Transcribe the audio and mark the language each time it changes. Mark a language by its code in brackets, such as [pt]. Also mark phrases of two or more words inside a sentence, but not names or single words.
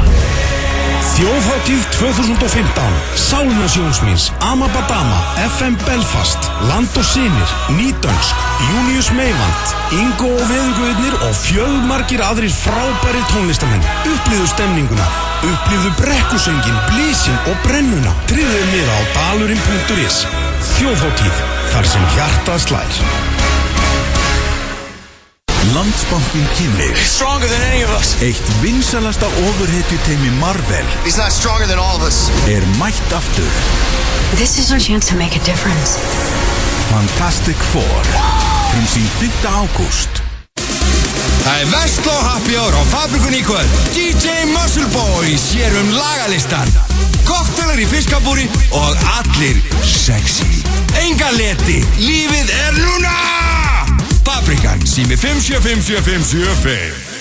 [is] Þjóðhátíð 2015 Sálna Sjónsmins, Amabadama, FM Belfast, Land og Synir, Nýdönsk, Június Meivand, Ingo og Veðuguðnir og fjölmargir aðrir frábæri tónlistamenn. Upplifðu stemninguna, upplifðu brekkusöngin, blísin og brennuna. Tryggðu miða á dalurinn.is. Þjóðhátíð, þar sem hjartað slær. Landsbankinn kynir [en] Stronger than any of us. [is] Eitt vinsalasta ofurhetjuteymi Marvel [en] He's not stronger than all of us. [is] Er mætt aftur. [en] This is our chance to make a difference. [is] Fantastic Four Frumsýnd 5. ágúst. Það er Vestló [en] Happy Hour [is] á Fabrikunni í kvöld. DJ Muscle Boy sér lagalistan. Koktelar í fiskabúri og allir sexy. Enga leti, lífið er núna! Fabrikan, sími 5757575.